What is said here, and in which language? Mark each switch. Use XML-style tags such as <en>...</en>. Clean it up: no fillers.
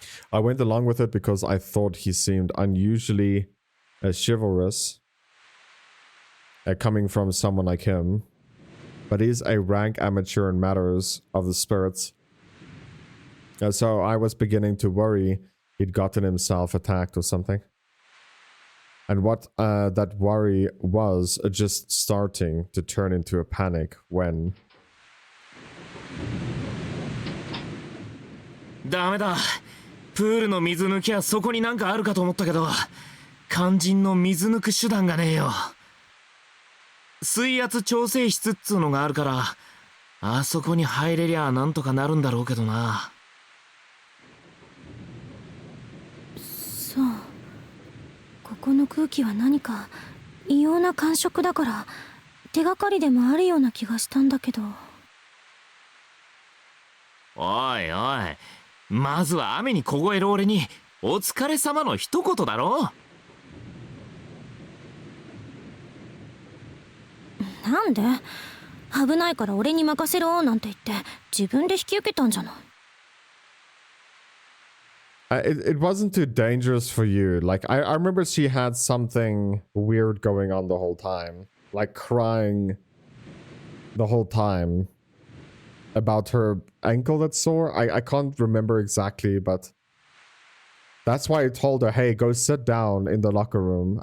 <en>I went along with it because I thought he seemed unusually chivalrous, coming from someone like him, but he's a rank amateur in matters of the spirits. So I was beginning to worry he'd gotten himself attacked or something. And what that worry was just starting to turn into a panic when...</en> <ja>ダメだ。プールの水抜きはそこになんかあるかと思ったけど、肝心の水抜く手段がねえよ。水圧調整室っつうのがあるから、あそこに入れりゃなんとかなるんだろうけどな。そう。ここの空気は何か異様な感触だから、手がかりでもあるような気がしたんだけど。おいおい。まずは雨に凍える俺にお疲れ様の一言だろ。なんで？危ないから俺に任せろなんて言って自分で引き受けたんじゃない。</ja> <en>It wasn't too dangerous for you. Like, I remember she had something weird going on the whole time. Like, crying the whole time about her ankle that's sore. I can't remember exactly, but that's why I told her, hey, go sit down in the locker room.</en>